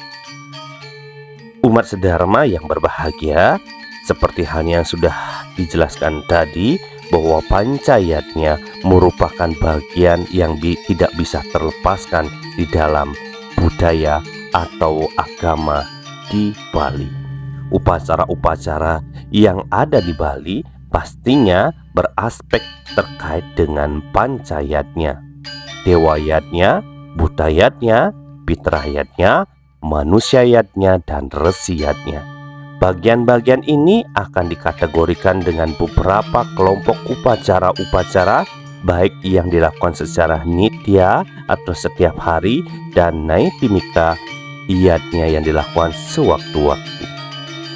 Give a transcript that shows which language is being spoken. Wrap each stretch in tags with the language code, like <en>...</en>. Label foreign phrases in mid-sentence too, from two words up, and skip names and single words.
<id>Umat sedharma yang berbahagia, seperti halnya yang sudah dijelaskan tadi, bahwa Pancayatnya merupakan bagian yang tidak bisa terlepaskan di dalam budaya atau agama di Bali. Upacara-upacara yang ada di Bali pastinya beraspek terkait dengan Pancayatnya, Dewayatnya, Bhutayatnya, Pitrayatnya, Manusyayatnya, dan Resiyatnya. Bagian-bagian ini akan dikategorikan dengan beberapa kelompok upacara-upacara, baik yang dilakukan secara nitya atau setiap hari, dan naitimika Yatnya yang dilakukan sewaktu-waktu.</id>